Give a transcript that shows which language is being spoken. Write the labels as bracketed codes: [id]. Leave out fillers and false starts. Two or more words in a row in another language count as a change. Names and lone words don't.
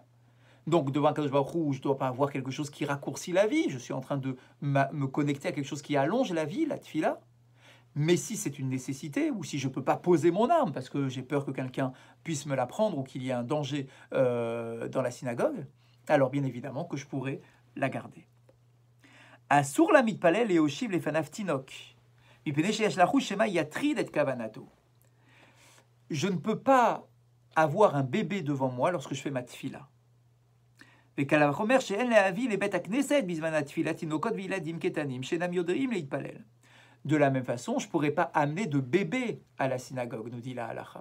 [fr] Donc, devant un [he] קדוש ברוך הוא, [fr] je ne dois pas avoir quelque chose qui raccourcit la vie. Je suis en train de me connecter à quelque chose qui allonge la vie, la tefila. Mais si c'est une nécessité, ou si je ne peux pas poser mon arme, parce que j'ai peur que quelqu'un puisse me la prendre, ou qu'il y ait un danger dans la synagogue, alors bien évidemment que je pourrais la garder. [he] אסור להתפלל את יושב לפניו תינוק. [fr] Je ne peux pas avoir un bébé devant moi lorsque je fais ma tefila. De la même façon, je ne pourrais pas amener de bébé à la synagogue, nous dit la halacha.